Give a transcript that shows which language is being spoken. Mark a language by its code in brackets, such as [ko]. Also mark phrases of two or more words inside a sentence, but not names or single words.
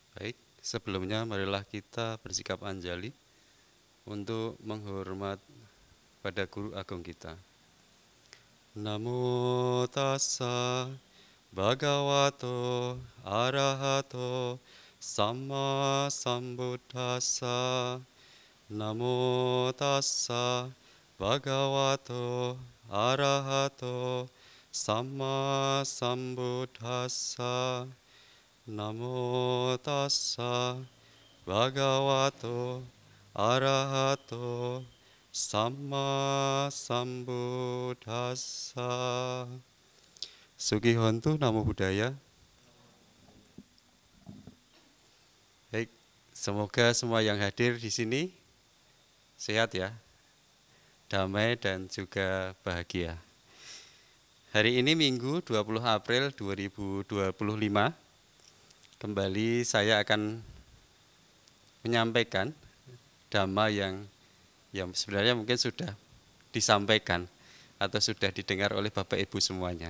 [id] Baik, sebelumnya marilah kita bersikap anjali untuk menghormat pada guru agung kita. [pi] Namo tassa bhagavato arahato samma sambuddhassa. Namo tassa bhagavato arahato samma sambuddhassa. Namo tassa bhagavato arahato samma sambuddhassa. Sugihontu Namo Buddhaya. [id] Baik, semoga semua yang hadir di sini sehat ya, damai dan juga bahagia. Hari ini Minggu 20 April 2025, kembali saya akan menyampaikan dhamma yang sebenarnya mungkin sudah disampaikan atau sudah didengar oleh Bapak Ibu semuanya.